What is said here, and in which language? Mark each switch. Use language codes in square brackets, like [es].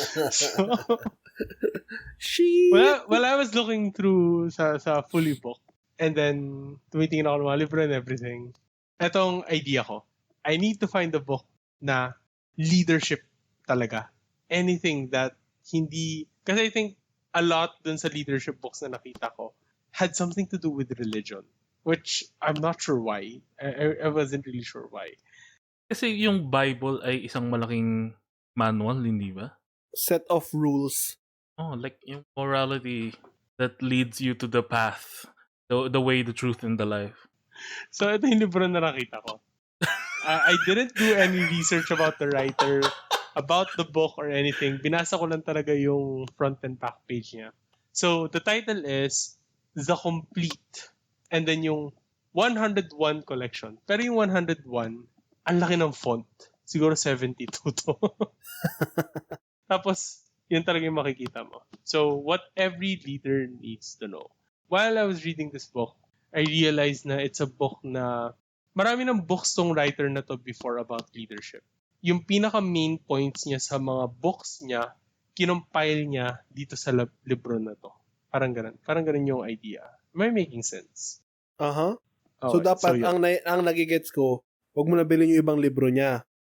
[en] So, well, I was looking through sa fully book and then [tl] tumitingin ako ng mga libro [en] and everything. [tl] Etong idea ko, [en] I need to find a book na leadership talaga. Anything that hindi... Kasi I think a lot dun sa leadership books [tl] na nakita ko [en] had something to do with religion. Which I'm not sure why. I wasn't really sure why. [tl] Kasi yung Bible ay isang malaking manual, hindi ba? [en] Set of rules. Oh, like yung morality that leads you to the path. The way, the truth, and the life. [tl] So ito yung libro na nakita ko. [en] I didn't do any research about the writer, about the book or anything. [tl] Binasa ko lang talaga yung [en] front and back page niya. So the title is The Complete. And then yung 101 collection. [tl] Pero yung 101, ang laki ng font. Siguro 72 to. Tapos, yun talaga yung makikita mo. [en] So, what every leader needs to know. While I was reading this book, I realized na it's a book [tl] na marami ng books tong writer na to [en] before about leadership. [tl] Yung pinaka main points niya sa mga books niya, kinumpile niya dito sa libro na to. Parang ganun. Parang ganun yung idea. [en] Am I making sense? Aha. Okay, [tl] So dapat yun. ang nagigets ko, wag mo na bilhin yung ibang libro niya.